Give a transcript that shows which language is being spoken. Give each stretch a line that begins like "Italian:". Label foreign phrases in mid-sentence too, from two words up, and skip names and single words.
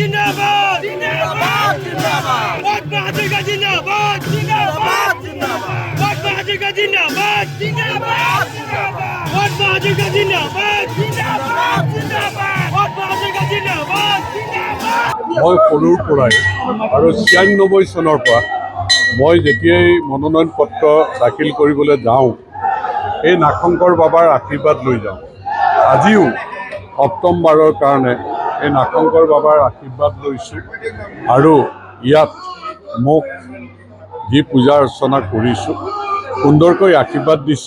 Hindi: जिंदाबाद जिंदाबाद जिंदाबाद बहादुर का जिंदाबाद जिंदाबाद जिंदाबाद बहादुर का जिंदाबाद जिंदाबाद जिंदाबाद बहादुर का जिंदाबाद जिंदाबाद जिंदाबाद बहादुर का जिंदाबाद जिंदाबाद
Assamese: মই সৰুৰ পৰাই আৰু ৯৬ চনৰ পৰা মই যেতিয়াই মনোনয়ন পত্ৰ দাখিল কৰিবলৈ যাওঁ এই নাগশংকৰ বাবাৰ আশীৰ্বাদ লৈ যাওঁ। আজিও সপ্তমবাৰৰ কাৰণে এই নাগশংকৰ বাবাৰ আশীৰ্বাদ লৈছোঁ আৰু ইয়াত মোক যি পূজা অৰ্চনা কৰিছোঁ সুন্দৰকৈ আশীৰ্বাদ দিছে।